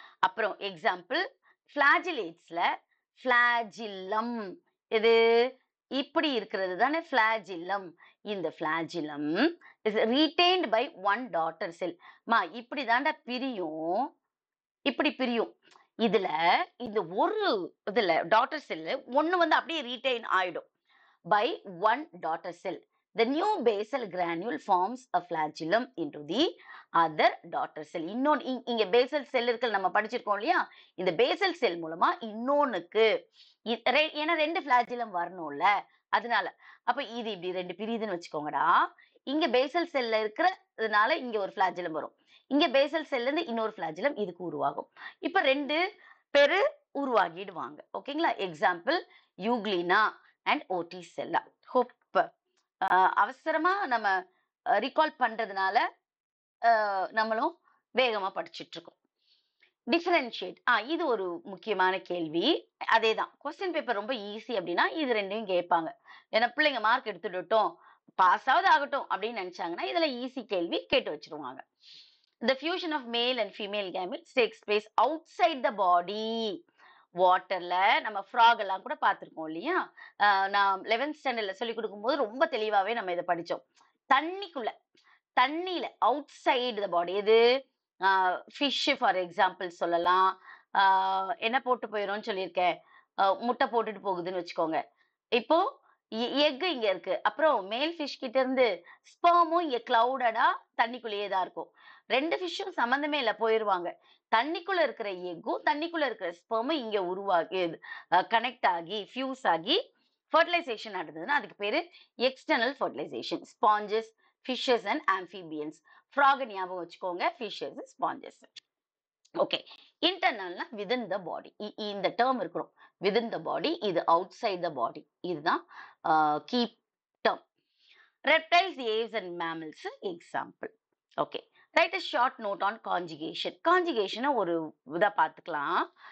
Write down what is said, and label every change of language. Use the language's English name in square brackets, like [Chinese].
[Tamil] அப்புறம் எக்ஸாம்பிள் பிளாஜிலேட்ஸ்ல பிளாஜில்லம், இது இப்படி இருக்கிறது தானே பிளாஜில்லம். [English] இந்த flagellum is retained by one daughter cell. [Tamil] மா இப்படி தாண்டா பிரியும், இப்படி பிரியும். இதுல இந்த ஒரு இதுல டாட்டர் செல் ஒண்ணு வந்து அப்படியே ரீடைன் ஆயிடும் [English] by one daughter cell. The new basal granule forms a flagellum into the other daughter cell. [Tamil] இன்னொன்னு இங்க பேசல் செல் இருக்கு நம்ம படிச்சிருக்கோம் இல்லையா? இந்த பேசல் செல் மூலமா இன்னொன்னுக்கு, ஏன்னா 2 ஃபிளாஜிலம் வரணும்ல, அதனால அப்ப இது இப்படி 2 பிரியுதுன்னு வச்சுக்கோங்கடா. இங்க பேசல் செல்ல இருக்கிறதுனால இங்க ஒரு ஃபிளாஜிலம் வரும். இங்க பேசல் செல்ல இருந்து இன்னொரு ஃபிளாஜிலம் இதுக்கு உருவாகும். இப்ப 2 பேரு உருவாகிடுவாங்க. ஓகேங்களா? Example Euglena and ஓட்டிசெல்லா. ஹோப் அவசரமா நம்ம ரீகால் பண்றதுனால நம்மளும் வேகமா படிச்சுட்டு இருக்கோம். டிஃபரன்ஷியேட், இது ஒரு முக்கியமான கேள்வி. அதேதான், கொஸ்டின் பேப்பர் ரொம்ப ஈஸி அப்படின்னா இது ரெண்டையும் கேட்பாங்க. ஏன்னா பிள்ளைங்க மார்க் எடுத்துட்டோம், பாஸ் ஆவது ஆகட்டும் அப்படின்னு நினைச்சாங்கன்னா இதுல ஈஸி கேள்வி கேட்டு வச்சிருவாங்க. [English] The fusion of male and female gametes takes place outside the body. [Tamil] வாட்டர்ல நம்ம ஃப்ராக் எல்லாம் கூட பார்த்திருக்கோம் இல்லையா? நான் 11th ஸ்டாண்டர்ட்ல சொல்லி கொடுக்கும்போது ரொம்ப தெளிவாவே நம்ம இதை படிச்சோம். தண்ணியில அவுட் சைடு த பாடி. எது? ஃபிஷ் ஃபார் எக்ஸாம்பிள் சொல்லலாம். என்ன போட்டு போயிடும்னு சொல்லியிருக்கேன், முட்டை போட்டுட்டு போகுதுன்னு வச்சுக்கோங்க. இப்போ எக் இங்க இருக்கு, அப்புறம் மேல் ஃபிஷ் கிட்ட இருந்து ஸ்பெர்மும் இங்க கிளவுடடா தண்ணிக்குள்ளேயே தான் இருக்கும். 2 ஃபிஷ்ஷும் சம்பந்தமே இல்லை, போயிருவாங்க. தண்ணிக்குள்ள இருக்கிற எக்கும் தண்ணிக்குள்ள இருக்கிற ஸ்பெர்மும் இங்க உருவாகி கனெக்ட் ஆகி ஃபியூஸ் ஆகி ஃபர்டிலைசேஷன் நடந்ததுன்னா அதுக்கு பேரு external fertilisation. Sponges, fishes and amphibians. Frock ஞாபகம் வச்சுக்கோங்க, ஃபிஷஸ், ஸ்பாஞ்சஸ். ஓகே, இன்டர்னல்னா விதின் த பாடி. இந்த டேர்ம் இருக்கணும், விதின் த பாடி. இது அவுட் சைட் த பாடி. இதுதான் key term. [English] Reptiles, aves and mammals example. Okay, right a short note on conjugation. [Tamil] கான்ஜுகேஷனை ஒரு இதை பார்த்துக்கலாம்.